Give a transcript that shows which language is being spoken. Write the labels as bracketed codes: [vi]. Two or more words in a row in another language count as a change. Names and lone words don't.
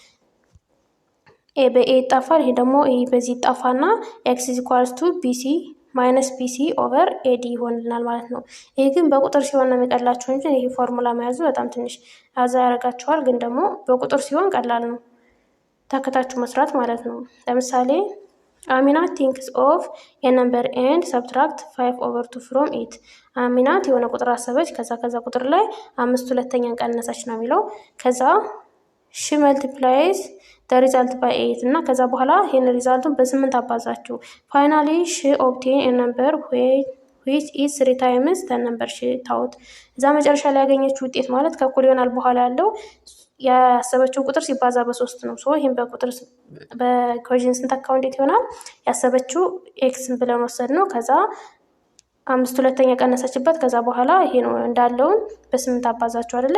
[am] a በa ይጣፋል። ይሄ ደግሞ በዚህ ይጣፋና x = bc ማይነስ bc/ad ይሆንልናል ማለት ነው። ይሄ ግን በቁጥር ሲሆን ነው የሚቀላችሁ እንጂ ይሄ ፎርሙላ መያዙ በጣም ትንሽ አዛ ያደርጋችኋል። ግን ደግሞ በቁጥር ሲሆን ቀላል ነው ተከታችሁ መስራት ማለት ነው። ለምሳሌ አሚና [en] thinks of a number and subtract [am] 5/2 [en] from it። [am] አሚናት የሆነ ቁጥር አሰበች፣ ከዛ ቁጥር ላይ 5/2 ቀነሰች ነው የሚለው። ከዛ [en] she multiplies the result by 8 [am] እና ከዛ በኋላ ይሄን ሪዛልቱን በ8 አባዛችሁ። [en] finally she obtained a number which is 3 times the number she thought። [am] እዛ መጨረሻ ላይ ያገኘችው ውጤት ማለት ከእኩል ይሆናል በኋላ ያለው ያሰበችው ቁጥር ሲባዛ በ3 ነው። ይሄን በቁጥር በኢኩዌሽን ስንተካው እንዴት ይሆናል? ያሰበችው ኤክስን ብለን ወሰድ ነው። ከዛ 5/2 ቀነሰችበት። ከዛ በኋላ ይሄ ነው እንዳለውን በ8 አባዛችሁ አይደለ?